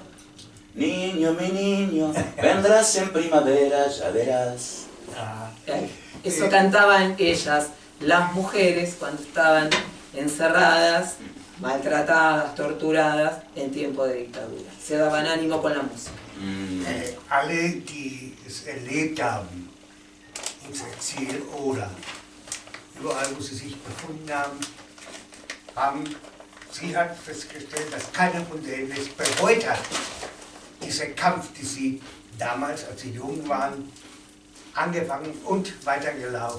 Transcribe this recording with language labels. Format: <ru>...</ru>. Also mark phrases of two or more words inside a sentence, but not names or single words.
<es>Niño, mi niño, vendrás en primavera, ya verás. Eso cantaban ellas, las mujeres, cuando estaban encerradas, maltratadas, torturadas, en tiempo de dictadura. Se daban ánimo con la música.</es> <de>Alle, die es erlebt haben, ins Exil oder überall, wo sie sich befunden haben, sie hat festgestellt, dass keiner von denen es bereut hat. Dieser Kampf, den sie damals, als sie jung waren, angefangen und weitergelaufen.</de>